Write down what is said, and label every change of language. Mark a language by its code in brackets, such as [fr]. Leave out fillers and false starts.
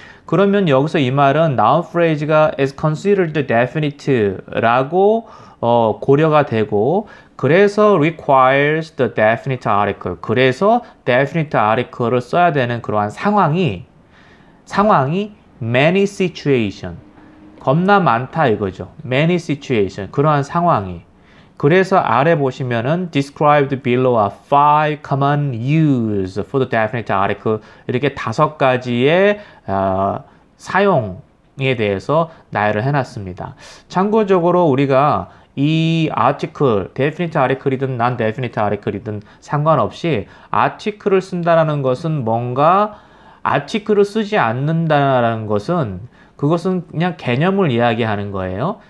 [ko] 그러면 여기서 이 말은 [en] noun phrase가 is considered definite라고 [ko] 고려가 되고, 그래서 [en] requires the definite article. [ko] 그래서 definite article을 써야 되는 그러한 상황이 [en] many situation. [ko] 겁나 많다 이거죠. [en] many situation. [ko] 그러한 상황이. 그래서 아래 보시면은 [en] described below are 5 common use for the definite article. [ko] 이렇게 5가지의 사용에 대해서 나열을 해놨습니다. 참고적으로 우리가 이 article, definite article이든 non-definite article이든 상관없이 article을 쓴다는 것은 뭔가 article을 쓰지 않는다는 것은 그것은 그냥 개념을 이야기하는 거예요.